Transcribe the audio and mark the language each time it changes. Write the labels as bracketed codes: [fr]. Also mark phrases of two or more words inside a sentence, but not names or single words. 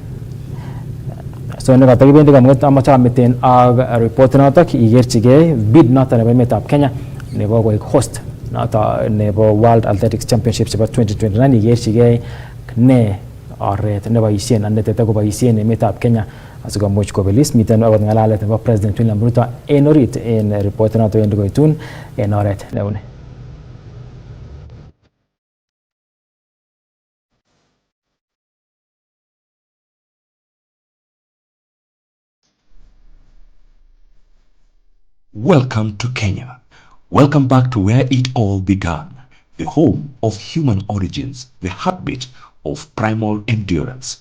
[kln] So ne kata kibendi kamuget amacha meten ak report notok igerchigei bid noto nebo emetab Kenya nebo koik host noto nebo World Athletics Championships chebo 2029 igerchigei ne oret neboisien anetete koboisien emetab Kenya asikomuch kobelis miten akot ngalalet nebo President William Ruto en orit en report noto yendi koitun en oret neuni. [en] Welcome to Kenya. Welcome back to where it all began, the home of human origins, the heartbeat of primal endurance.